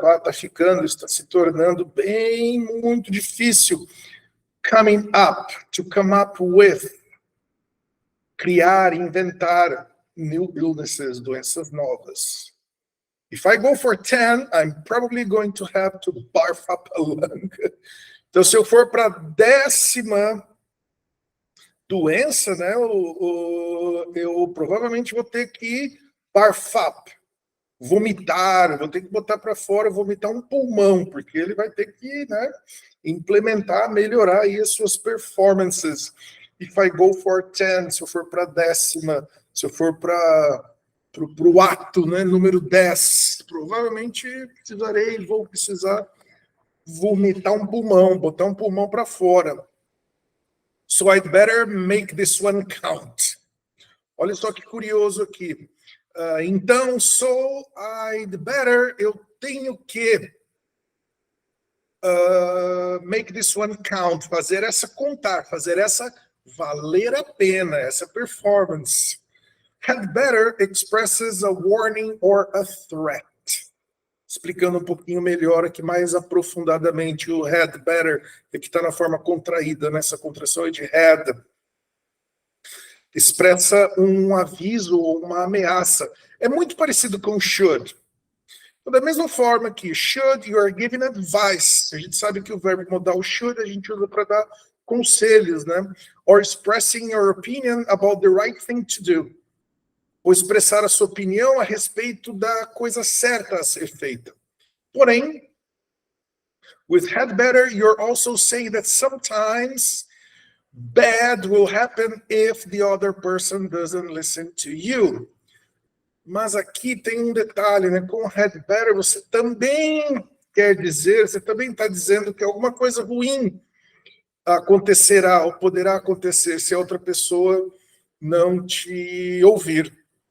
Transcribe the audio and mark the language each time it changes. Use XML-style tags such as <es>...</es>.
<pt>Está ficando, está se tornando bem, muito difícil.</pt> <en>Coming up, to come up with.</en> <pt>Criar, inventar</pt> <en>new illnesses,</en> <pt>doenças novas.</pt> <en>If I go for 10, I'm probably going to have to barf up a lung.</en> <pt>Então, se eu for para a 10ª doença, né, eu provavelmente vou ter que barf up, vomitar, vou ter que botar para fora, vomitar um pulmão, porque ele vai ter que, né, implementar, melhorar aí as suas performances.</pt> <en>If I go for 10,</en> <pt>se eu for para a 10ª, se eu for para o ato, né, número 10, provavelmente vou precisar vomitar um pulmão, botar um pulmão para fora.</pt> <en>So I'd better make this one count.</en> <pt>Olha só que curioso aqui. Então,</pt> <en>so I'd better,</en> <pt>eu tenho que</pt> <en>make this one count,</en> <pt>fazer essa contar, fazer essa valer a pena, essa performance.</pt> <en>Had better expresses a warning or a threat.</en> <pt>Explicando um pouquinho melhor aqui, mais aprofundadamente, o had better, que está na forma contraída, nessa contração é de had. Expressa um aviso ou uma ameaça. É muito parecido com should. Então, da mesma forma que should,</pt> <en>you are giving advice.</en> <pt>A gente sabe que o verbo modal should a gente usa para dar conselhos, né?</pt> <en>Or expressing your opinion about the right thing to do.</en> <pt>Ou expressar a sua opinião a respeito da coisa certa a ser feita. Porém,</pt> <en>with had better, you're also saying that sometimes bad will happen if the other person doesn't listen to you.</en> <pt>Mas aqui tem um detalhe, né? Com had better, você também quer dizer, você também está dizendo que alguma coisa ruim acontecerá ou poderá acontecer se a outra pessoa não te ouvir.</pt>